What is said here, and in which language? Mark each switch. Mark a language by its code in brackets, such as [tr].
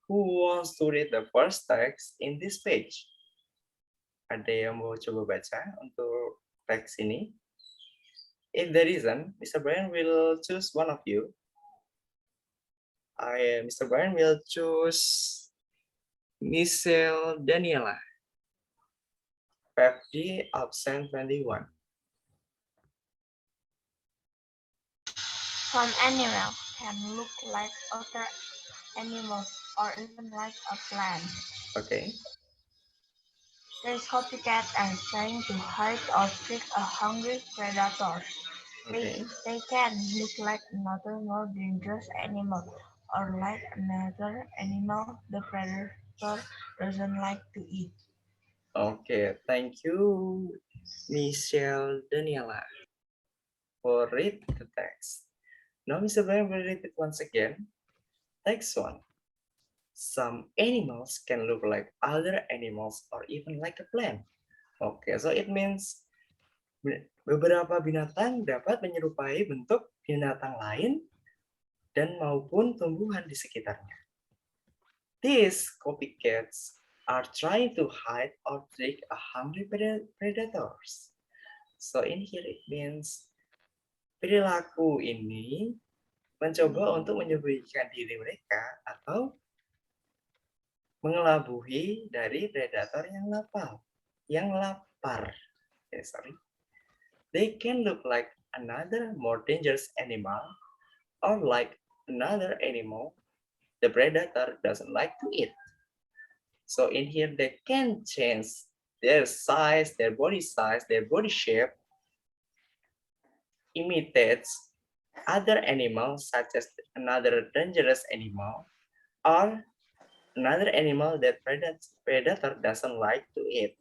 [en] Who wants to read the first text in this page? [id] Ada yang mau coba baca untuk teks ini? [en] If there isn't, Mr. Brian will choose one of you. Mr. Brian will choose Michelle Daniela. 5D option 21. Some animals can look like other animals or even like a plant. Okay. There's copycat and trying to hide or trick a hungry predator. Okay. They can look like another more dangerous animal or like another animal the predator doesn't like to eat. Okay, thank you, Michelle Daniela, for read the text. Now, Mr. Brian will read it once again. Text one. Some animals can look like other animals or even like a plant. Okay, so it means [id] beberapa binatang dapat menyerupai bentuk binatang lain dan maupun tumbuhan di sekitarnya. [en] These copycats are trying to hide or trick a hungry predators. So in here it means [id] perilaku ini mencoba untuk menyembunyikan diri mereka atau mengelabui dari predator yang lapar. [en] Okay, sorry. They can look like another more dangerous animal or like another animal the predator doesn't like to eat. So in here they can change their size, their body shape, imitates other animals such as another dangerous animal or another animal that predator doesn't like to eat.